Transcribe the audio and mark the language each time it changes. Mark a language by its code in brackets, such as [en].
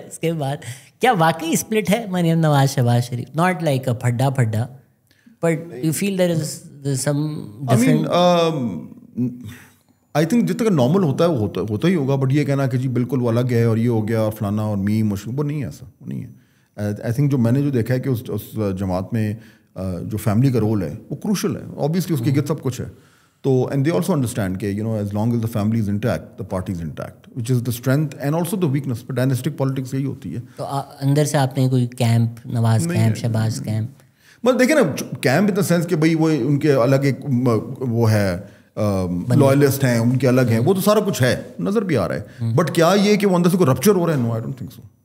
[ur] اس کے بعد کیا واقعی اسپلٹ ہے مریم نواز شہباز شریف؟ [en] Not like a پھڈا but you feel there is some different. I think [ur] جتنا کہ نارمل ہوتا ہے وہ ہوتا ہی ہوگا, بٹ یہ کہنا کہ جی بالکل وہ الگ ہے اور یہ ہو گیا اور فلانا اور می مشہور, وہ نہیں ہے ایسا, وہ نہیں ہے. [en] I think [ur] جو میں نے جو دیکھا ہے کہ اس جماعت میں جو فیملی کا رول ہے وہ کروشل ہے. اوبیسلی اس کی گت سب کچھ ہے. [en] تو and they also understand کہ as long as the family is intact the party is intact, which is the strength and also the weakness. But dynastic politics [ur] یہی ہوتی ہے. تو اندر سے آپ نے کوئی کیمپ, نواز کیمپ, شہباز کیمپ, مطلب دیکھیں نا کیمپ ان دا سینس کہ بھائی وہ ان کے الگ ایک وہ ہے, لوئلسٹ ہیں ان کے الگ ہیں, وہ تو سارا کچھ ہے, نظر بھی آ رہا ہے. بٹ کیا یہ کہ وہ اندر سے کوئی رپچر ہو رہا ہے؟ [en] No, I don't think so.